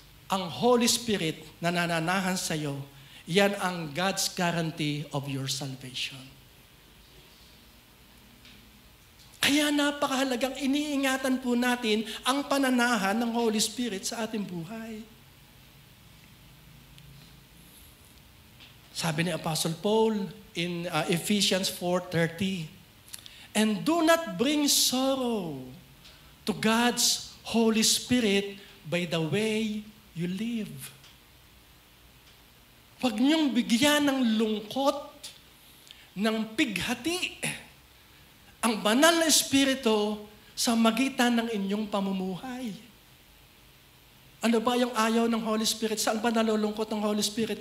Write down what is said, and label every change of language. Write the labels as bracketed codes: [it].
[tl] Ang Holy Spirit na nananahan sa iyo, yan ang [en] God's guarantee of your salvation. [tl] Kaya napakahalagang iniingatan po natin ang pananahan ng Holy Spirit sa ating buhay. Sabi ni Apostle Paul [en] in Ephesians 4:30, and do not bring sorrow to God's Holy Spirit by the way you live. [tl] Huwag niyong bigyan ng lungkot, ng pighati, ang banal na Espiritu sa magitan ng inyong pamumuhay. Ano ba yung ayaw ng Holy Spirit? Saan ba nalulungkot ng Holy Spirit?